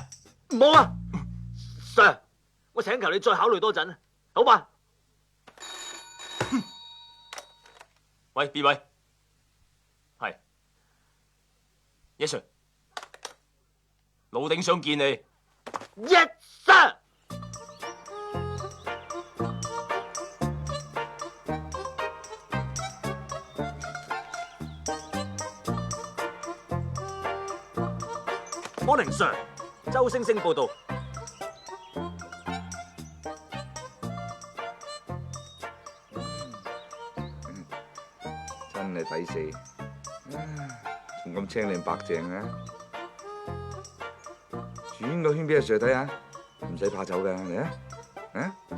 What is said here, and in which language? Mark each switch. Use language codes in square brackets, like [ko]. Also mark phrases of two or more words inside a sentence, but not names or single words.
[yue] 唔好啊 ，Sir， 我請求你再考慮多陣，好吧？喂，邊位？係 ， [en] Yes sir， [yue] 老頂想見你。 [en] Yes sir。Morning sir， [yue] 周星星報道。真係抵死，仲咁青靚白淨啊！轉個圈俾阿 Sir 睇下，唔使怕醜噶，嚟啊！啊！